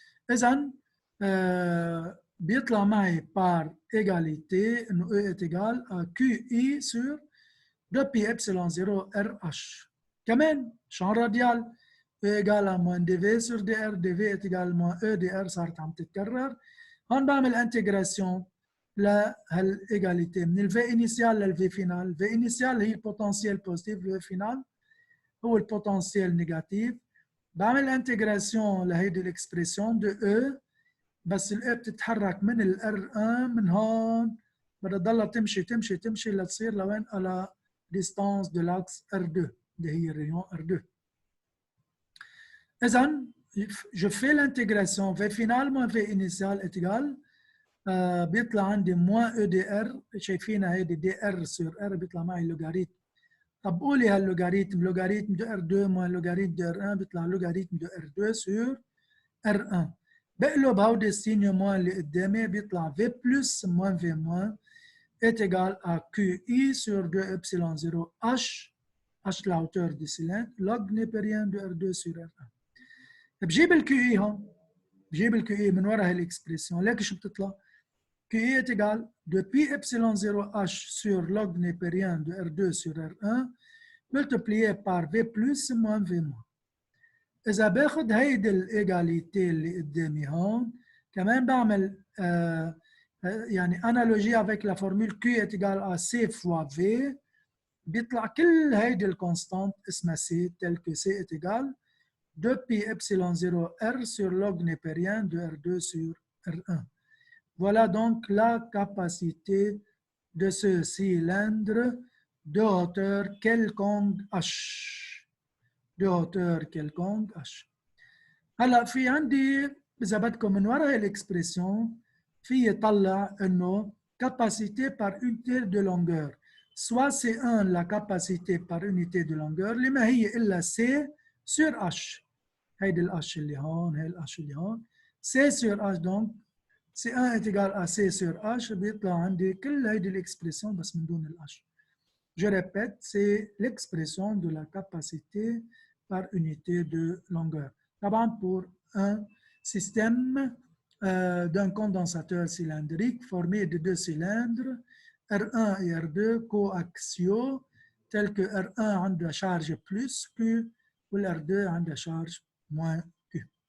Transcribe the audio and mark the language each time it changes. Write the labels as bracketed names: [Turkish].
[Arabic] إذن بيطلع معي [French] par égalité إنه E est égal à QI sur 2pi epsilon 0 RH. كمان champ radial E égal à moins dV sur dr, dV est égal à moins E dr [Arabic] صارت عم تتكرر. هون بعمل انتجراسيون لهالإيجاليتي من الفي انيسيال للفي فينال. الفي انيسيال هي البوتنسيال بوزيتيف، الفي فينال هو البوتنسيال نيجاتيف. بعمل انتجراسيون لهيدي الاكسبريسيون دو او بس الاو بتتحرك من الار 1 من هون بدها تضلها تمشي لتصير لوين؟ على ديستانس دو لاكس ار 2 اللي هي الريون ار 2. [French] اذا je fais l'intégration v final moins v initial est égal [Arabic] بيطلع عندي [French] moins e dr [Arabic] شايفينها هيدي [French] dr sur r [Arabic] بيطلع معي لوغاريتم. طب قولي هاللوغاريتم لوغاريتم دو r2 moins لوغاريتم دو r1 بيطلع لوغاريتم دو r2 sur r1. بقلب هودي السينيو موان اللي قدامي بيطلع [French] v plus moins v moins est égal à qi sur 2 epsilon 0 h la hauteur du cylindre log népérien de r2 sur r1. [Arabic] بجيب الكيو اي هون بجيب الكيو اي من وراء هالاكسبريسيون لكن شو بتطلع؟ [French] كيو اي est égal de pi epsilon 0 h sur log népérien de r2 sur r1 multiplié par v plus moins v moins. [Arabic] إذا باخد هيدي الإيجاليتي اللي قدامي هون كمان بعمل يعني أنالوجي [French] avec la formule Q est égal à C fois V [Arabic] بيطلع كل هيدي الكونستانت اسمها [French] C tel que C est égal 2pi epsilon 0 R sur log népérien de R2 sur R1. Voilà donc la capacité de ce cylindre de hauteur quelconque H. De hauteur quelconque H. [Arabic] هلا في عندي إذا بدكم من وراء الإكسبريسيون في يطلع إنه [French] capacité par unité de longueur. Soit C1 la capacité par unité de longueur [Arabic] اللي ما هي إلا [French] C sur H. [Arabic] هيدي الH اللي هون هي الH اللي هون. [French] C sur H donc C1 est égal à C sur H [Arabic] بيطلع عندي كل هيدي الإكسبريسيون بس من دون الH. [French] Je répète, c'est l'expression de la capacité par unité de longueur. D'abord, pour un système d'un condensateur cylindrique formé de deux cylindres, R1 et R2 coaxiaux, tels que R1 a de charge plus Q ou R2 a de charge moins Q.